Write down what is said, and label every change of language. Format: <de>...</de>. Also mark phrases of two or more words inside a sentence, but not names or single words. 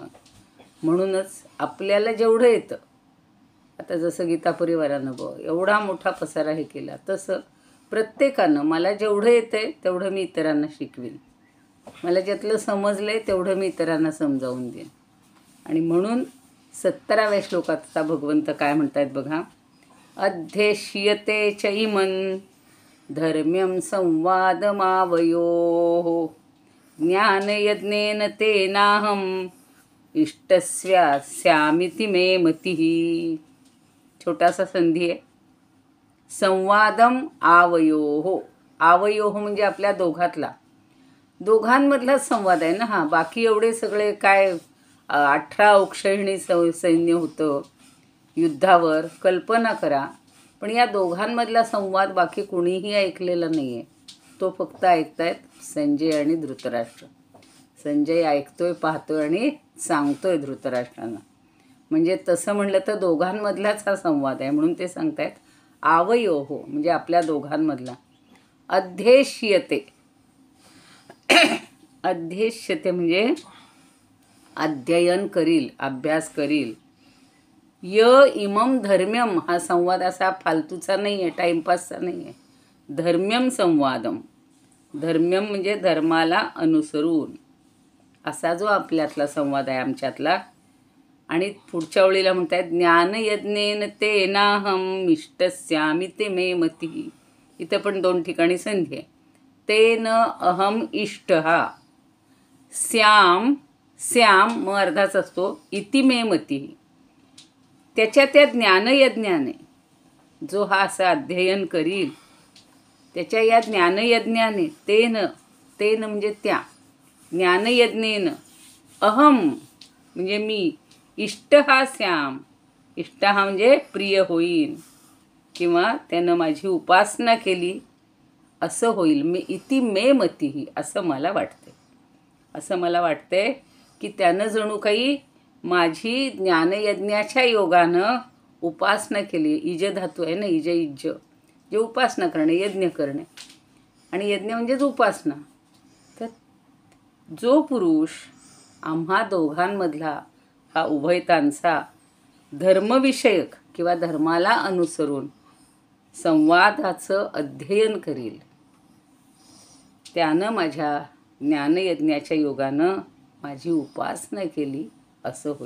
<mr>म्हणूनच आपल्याला जेवढं येतं, आता जसं गीता परिवारानं एवढा मोठा पसारा हे केला, तसं प्रत्येकानं मला जेवढं येतं आहे तेवढं मी इतरांना शिकवीन. मला ज्यातलं समजलं आहे तेवढं मी इतरांना समजावून देईन. आणि म्हणून 17व्या श्लोकात आता भगवंत काय म्हणतात बघा.</mr> <sa>अध्येष्यते च इमं धर्म्यं संवादमावयोः ज्ञानयज्ञेन तेनाहम् इष्टस्यास्यामिति मे मतिः.</sa> <mr>छोटासा संधी आहे.</mr> <sa>संवादम आवयोः.</sa> <mr>आवयोः म्हणजे आपल्या दोघांमधला संवाद आहे ना हा. बाकी एवढे सगळे काय 18 औक्षहिणी सैन्य होतं युद्धावर, कल्पना करा. पण या दोघांमधला संवाद बाकी कुणीही ऐकलेला नाही आहे. तो फक्त ऐकतायत संजय आणि धृतराष्ट्र. संजय ऐकतोय, पाहतोय आणि सांगतोय धृतराष्ट्रांना. म्हणजे तसं म्हणलं तर दोघांमधलाच हा संवाद आहे. म्हणून ते सांगतायत आवयोः म्हणजे आपल्या दोघांमधला.</mr> <sa>अध्येष्यते.</sa> <mr>अध्येष्यते म्हणजे अध्ययन करील, अभ्यास करील.</mr> <sa>य इमं धर्म्यम</sa> <mr>हा संवाद असा फालतूचा नाही आहे, टाईमपासचा नाही आहे.</mr> <sa>धर्म्यम संवादम.</sa> <mr>धर्म्यम म्हणजे धर्माला अनुसरून असा जो आपल्यातला संवाद आहे, आमच्यातला. आणि पुढच्या ओळीला म्हणतात</mr> <sa>ज्ञानयज्ञेन तेनाहम् इष्टस्यामिति मे मतिः.</sa> <mr>इथं पण 2 ठिकाणी संधी आहे.</mr> <sa>तेन अहम इष्टः.</sa> <mr>श्याम म अर्धाच असतो.</mr> <sa>इति मे मतिः.</sa> <mr>त्याच्या त्या ज्ञानयज्ञाने जो हा असं अध्ययन करील, त्याच्या या ज्ञानयज्ञाने तेन म्हणजे त्या</mr> <sa>ज्ञानयज्ञेन अहम</sa> <mr>म्हणजे मी इष्ट हा श्याम. इष्ट हा म्हणजे प्रिय होईल किंवा त्यानं माझी उपासना केली असं होईल. मी</mr> <sa>इति मे मतिः</sa> <mr>असं मला वाटते. की त्यानं जणू काही माझी ज्ञानयज्ञाच्या योगानं उपासना केली. इज धातू आहे ना, इज इज्ज, जे उपासना करणे, यज्ञ करणे. आणि यज्ञ म्हणजेच उपासना. तर जो पुरुष आम्हा दोघांमधला हा उभयतांचा धर्मविषयक किंवा धर्माला अनुसरून संवादाचं अध्ययन करील, त्यानं माझ्या ज्ञानयज्ञाच्या योगानं माझी उपासना केली असं होईल.</mr>